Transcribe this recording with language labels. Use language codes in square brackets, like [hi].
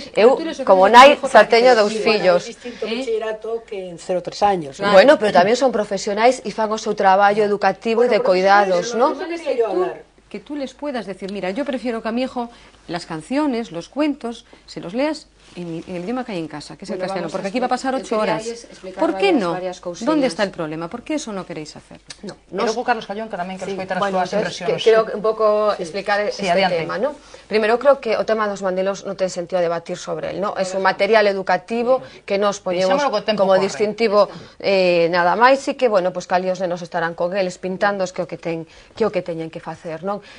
[gl] Eu, como nai, xa teño dous fillos. É distinto bachillerato que en 0 3 años. Bueno, pero tamén son profesionais e fan o seu traballo educativo e de cuidados, ¿no? [es] Que tú les puedas decir, mira, yo prefiero que a mi hijo las canciones, los cuentos, se los leas en el idioma que hay en casa, que es el castellano, porque aquí va a pasar 8 horas. ¿Por qué no? ¿Dónde está el problema? ¿Por qué eso no queréis hacerlo? No. [gl] E logo Carlos Callón, que tamén quero escoitar as súas impresións. Quero un pouco explicar este tema, ¿no? Primeiro, creo que o tema dos mandilos non ten sentido debatir sobre él, ¿no? Es un material educativo que nos poñemos como distintivo nada máis e que, bueno, pues cali os nenos estarán con eles pintando que o que teñen que facer, non?